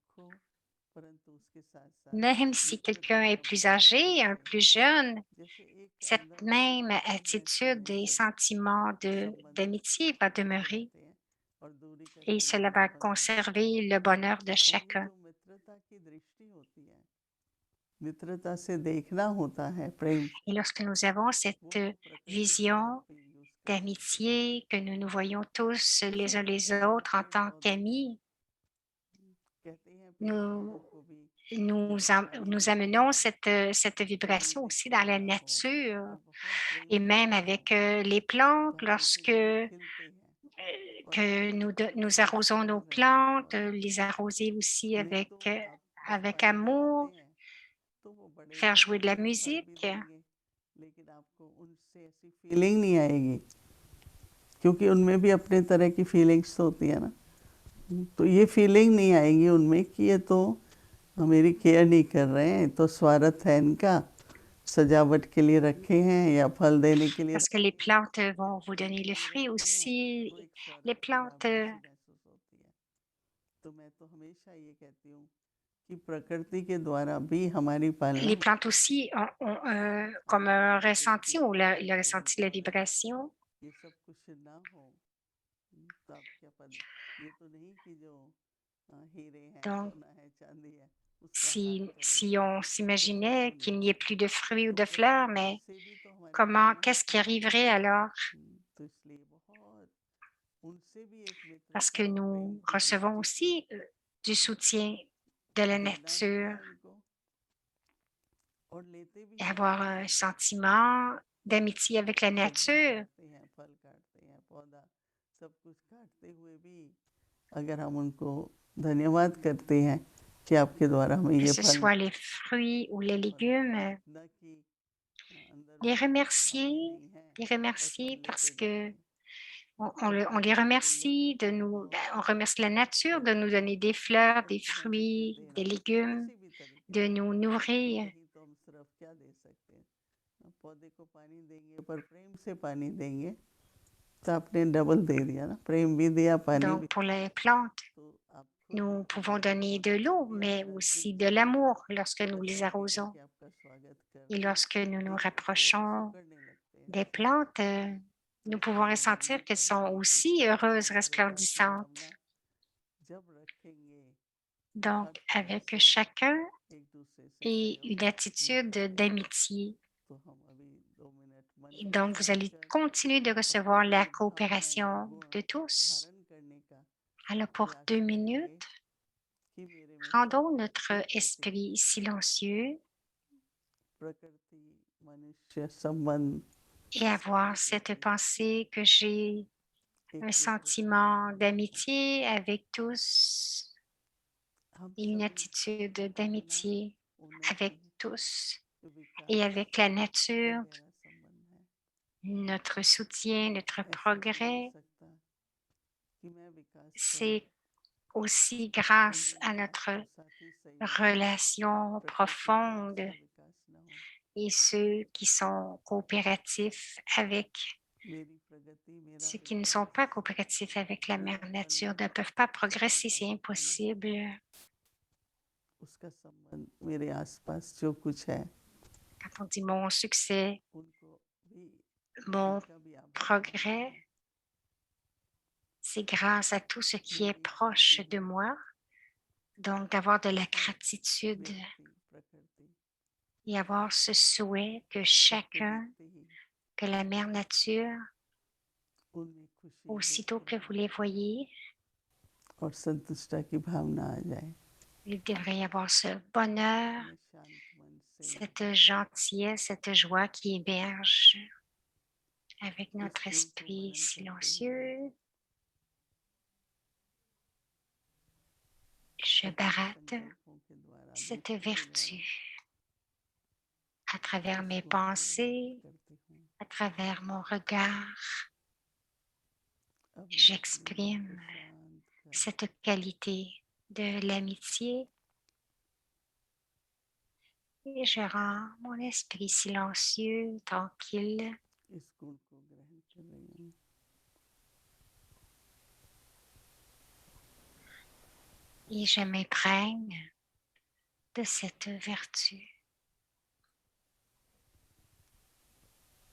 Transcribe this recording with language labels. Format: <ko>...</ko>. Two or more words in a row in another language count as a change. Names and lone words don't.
<fr>Même si quelqu'un est plus âgé, un plus jeune, cette même attitude et sentiment d'amitié va demeurer et cela va conserver le bonheur de chacun.</fr> <hi>मित्रता से देखना होता है प्रेम</hi> <fr>Et lorsque nous avons cette vision d'amitié, que nous nous voyons tous les uns les autres en tant qu'amis, nous, nous amenons cette vibration aussi dans la nature et même avec les plantes, lorsque que nous arrosons nos plantes, les arroser aussi avec amour, faire jouer de la musique.</fr> <hi>लेकिन आपको उनसे ऐसी फीलिंग नहीं आएगी क्योंकि उनमें भी अपने तरह की फीलिंग्स होती है ना तो ये फीलिंग नहीं आएगी उनमें कि ये तो मेरी केयर नहीं कर रहे हैं तो स्वार्थ है इनका सजावट के लिए रखे हैं या फल देने के लिए</hi> <fr>Parce que les plantes vont vous donner le fruit aussi. Les plantes,</fr> <hi>तो मैं तो हमेशा ये कहती हूँ कि प्रकृति के द्वारा भी हमारी पालना</hi> <fr>les plantes aussi ont comme un ressenti ou le ressenti de la vibration.</fr> <hi>ये सब कुछ ना हो तो आप क्या पता ये तो नहीं कि जो हीरे हैं</hi> <fr>Donc,</fr> <hi>सोना है चांदी है उसका हार करेंगे</hi> <fr>si on</fr> <hi>तो</hi> <fr>s'imaginait</fr> <hi>कैसे</hi> <fr>qu'il</fr> <hi>नहीं</hi> <fr>n'y ait plus de fruits ou</fr> <hi>तो</hi> <fr>de fleurs, mais</fr> <hi>उनसे भी तो हमारी पालना</hi> <fr>qu'est-ce qui</fr> <hi>होती</hi> <fr>arriverait alors?</fr> <hi>है तो इसलिए बहुत उनसे भी एक</hi> <fr>Parce</fr> <hi>मित्रता</hi> <fr>que</fr> <hi>और प्रेम</hi> <fr>nous</fr> <hi>की</hi> <fr>recevons</fr> <hi>दृष्टि से</hi> <fr>aussi du soutien de la</fr> <hi>देना भी</hi> <fr>nature</fr> <hi>है उनको और लेते भी</hi> <fr>et</fr> <hi>हैं</hi> <fr>avoir un sentiment d'amitié avec la</fr> <hi>सब्जियां</hi> <fr>nature.</fr> <hi>काटते हैं फल काटते हैं पौधा सब कुछ काटते हुए भी अगर हम उनको धन्यवाद करते हैं कि आपके द्वारा हमें</hi> <fr>Que</fr> <hi>ये</hi> <fr>ce</fr> <hi>फल</hi> <fr>soit les fruits ou les</fr> <hi>फल मिला</hi> <fr>légumes,</fr> <hi>न कि अंदर</hi> <fr>les</fr> <hi>बोलते हैं</hi> <fr>remercier,</fr> <hi>खाते नहीं हैं</hi> <fr>les</fr> <hi>बस हम</hi> <fr>remercier parce</fr> <hi>लेते</hi> <fr>que</fr> <hi>जाएंगे</hi> <fr>on les remercie on remercie la nature de nous donner des fleurs, des fruits, des légumes,</fr> <hi>किसी भी तरीके</hi> <fr>de</fr> <hi>से</hi> <fr>nous</fr> <hi>तो</hi> <fr>nourrir.</fr> <hi>नहीं तो हम सिर्फ क्या दे सकते हैं पौधे को पानी देंगे पर प्रेम से पानी देंगे तो आपने डबल दे दिया ना प्रेम भी दिया पानी</hi> <fr>Donc,</fr> <hi>भी</hi> <fr>pour les plantes,</fr> <hi>तो आप खुद</hi> <fr>nous pouvons</fr> <hi>अंदर</hi> <fr>donner</fr> <hi>बहुत</hi> <fr>de l'eau,</fr> <hi>खुशी</hi> <fr>mais</fr> <hi>अंदर</hi> <fr>aussi de</fr> <hi>खुशी</hi> <fr>l'amour lorsque nous les</fr> <hi>ऐसा लगेगा</hi> <fr>arrosons.</fr> <hi>कि आपका स्वागत कर</hi> <fr>Et</fr> <hi>रहे हैं</hi> <fr>lorsque nous nous</fr> <hi>दिल को बहुत</hi> <fr>rapprochons</fr> <hi>सिकुड़ने लगते हैं</hi> <fr>des</fr> <hi>हमारे</hi> <fr>plantes,</fr> <hi>तो</hi> <fr>nous pouvons</fr> <hi>इसलिए हम</hi> <fr>ressentir</fr> <hi>यही</hi> <fr>qu'elles</fr> <hi>कहते</hi> <fr>sont</fr> <hi>हैं कि</hi> <fr>aussi heureuses,</fr> <hi>मित्रता की</hi> <fr>resplendissantes.</fr> <hi>भावना जब रखेंगे हर</hi> <fr>Donc,</fr> <hi>तरह</hi> <fr>avec</fr> <hi>से</hi> <fr>chacun</fr> <hi>एक दूसरे से</hi> <fr>et</fr> <hi>सहयोग</hi> <fr>une</fr> <hi>में</hi> <fr>attitude</fr> <hi>करते हैं</hi> <fr>d'amitié.</fr> <hi>तो हम अभी 2 मिनट मन</hi> <fr>Et</fr> <hi>को</hi> <fr>donc, vous</fr> <hi>शांत</hi> <fr>allez</fr> <hi>कर</hi> <fr>continuer de</fr> <hi>अपनी</hi> <fr>recevoir la</fr> <hi>ये भावना ये</hi> <fr>coopération</fr> <hi>गुण</hi> <fr>de tous.</fr> <hi>धारण करने का</hi> <fr>Alors, pour</fr> <hi>प्रयास</hi> <fr>2 minutes,</fr> <hi>करेंगे कि मेरे में सब</hi> <fr>rendons</fr> <hi>कुछ</hi> <fr>notre</fr> <hi>एक जैसे</hi> <fr>esprit silencieux</fr> <hi>प्रकृति मनुष्य संबंध</hi> <fr>et</fr> <hi>सब</hi> <fr>avoir</fr> <hi>कुछ एक</hi> <fr>cette</fr> <hi>जैसे</hi> <fr>pensée que j'ai</fr> <hi>एक</hi> <fr>un</fr> <hi>मित्रता की</hi> <fr>sentiment</fr> <hi>भावना है</hi> <fr>d'amitié avec tous</fr> <hi>हम</hi> <fr>et une</fr> <hi>सभी</hi> <fr>attitude</fr> <hi>अपना</hi> <fr>d'amitié</fr> <hi>उन्नति</hi> <fr>avec tous et</fr> <hi>विकास</hi> <fr>avec la</fr> <hi>का</hi> <fr>nature,</fr> <hi>गहरा संबंध है</hi> <fr>notre soutien, notre</fr> <hi>ऐसा नहीं हो</hi> <fr>progrès.</fr> <hi>सकता कि मैं विकास करूं</hi> <fr>C'est aussi grâce</fr> <hi>उन्नति</hi> <fr>à notre</fr> <hi>और साथ ही सहयोग</hi> <fr>relation</fr> <hi>प्रकृति का</hi> <fr>profonde</fr> <hi>अच्छा विकास न हो</hi> <fr>et ceux qui sont coopératifs avec</fr> <hi>मेरी प्रगति मेरा</hi> <fr>ceux qui ne sont</fr> <hi>विकास</hi> <fr>pas coopératifs avec la</fr> <hi>मेरा</hi> <fr>mère nature</fr> <hi>फलना</hi> <fr>ne peuvent pas progresser,</fr> <hi>सफलता</hi> <fr>c'est</fr> <hi>का पाना</hi> <fr>impossible.</fr> <hi>उसका संबंध मेरे आसपास जो कुछ है</hi> <fr>Quand on dit mon succès,</fr> <hi>उनको भी</hi> <fr>mon</fr> <hi>उनका भी आभार मानना</hi> <fr>progrès,</fr> <hi>है</hi> <fr>c'est grâce à tout ce qui est</fr> <hi>मेरी</hi> <fr>proche</fr> <hi>चाहती</hi> <fr>de</fr> <hi>हुई</hi> <fr>moi. Donc, d'avoir de la</fr> <hi>हर</hi> <fr>gratitude</fr> <hi>व्यक्ति प्रकृति</hi> <fr>et avoir ce souhait que</fr> <hi>सबको</hi> <fr>chacun,</fr> <hi>देखते ही</hi> <fr>que la mère nature,</fr> <hi>उनमें खुशी</hi> <fr>aussitôt que vous les</fr> <hi>मुस्कुराहट</hi> <fr>voyez,</fr> <hi>और संतुष्टता की भावना आ जाए</hi> <fr>il devrait y avoir ce bonheur,</fr> <hi>मैं शांत मन से</hi> <fr>cette gentillesse, cette joie qui émerge avec</fr> <hi>इस</hi> <fr>notre</fr> <hi>गुण को</hi> <fr>esprit</fr> <hi>मनन करते हुए</hi> <fr>silencieux. Je</fr> <hi>अपने</hi> <fr>baratte</fr> <hi>संकल्पों के द्वारा</hi> <fr>cette</fr> <hi>दृष्टि के द्वारा</hi> <fr>vertu à travers</fr> <hi>इस</hi> <fr>mes</fr> <hi>गुण को व्यक्त</hi> <fr>pensées,</fr> <hi>करती हूँ</hi> <fr>à travers mon regard.</fr> <hi>अब मैं अपने मन को</hi> <fr>J'exprime</fr> <hi>शांत कर</hi> <fr>cette qualité de l'amitié et je rends mon esprit silencieux, tranquille</fr> <hi>इस गुण को ग्रहण कर रही हूँ</hi> <fr>et je m'imprègne de cette vertu.</fr>